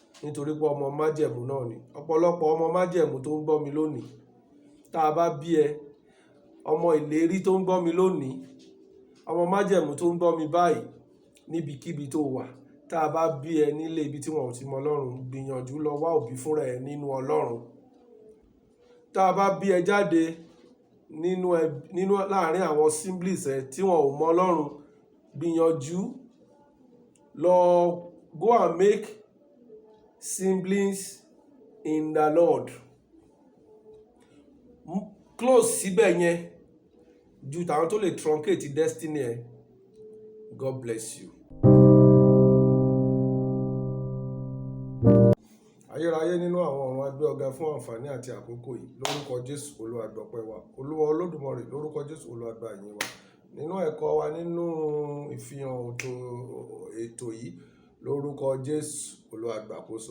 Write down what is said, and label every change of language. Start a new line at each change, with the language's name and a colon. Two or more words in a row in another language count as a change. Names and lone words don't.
Yoruba: nítorí pé ọmọ májẹ̀mú náà ni. Ọ̀pọ̀lọpọ̀ ọmọ májẹ̀mú tó ń gbọ́ mi lónìí, tá a bá bí ẹ, ọmọ ìlérí tó ń gbọ́ mi lónìí, ọmọ májẹ̀mú tó ń gbọ́ mi báyìí níbikíbi tó wà, tá a bá bí ẹ nílé ibi tí wọn ò ti mọ Ọlọ́run, gbìyànjú lọ wá òbí fúnra ẹ nínú Ọlọ́run. Tá a bá bí ẹ jáde nínú láàrin àwọn assemblies ẹ tí wọn ò mọ Ọlọ́run, gbìyànjú lọ
English: go and make siblings in the Lord.
Yoruba: Close síbẹ̀ yẹn ju tàwọn tó lè
English: truncate destiny
Yoruba: ẹ.
English: God bless you.
Yoruba: Ayérayé nínú àwọn ọ̀run, a gbé ọ̀gá fún àǹfààní àti àkókò yìí. Lórúkọ Jésù, Olúwa gbọpẹ́ wa. Olúwa Olódùmarè, lórúkọ Jésù, Olúwa gba ìyìn wa. Nínú ẹ̀kọ́ wa, nínú ìfihàn ètò yìí, lórúkọ Jésù, Olúwa gbàkóso.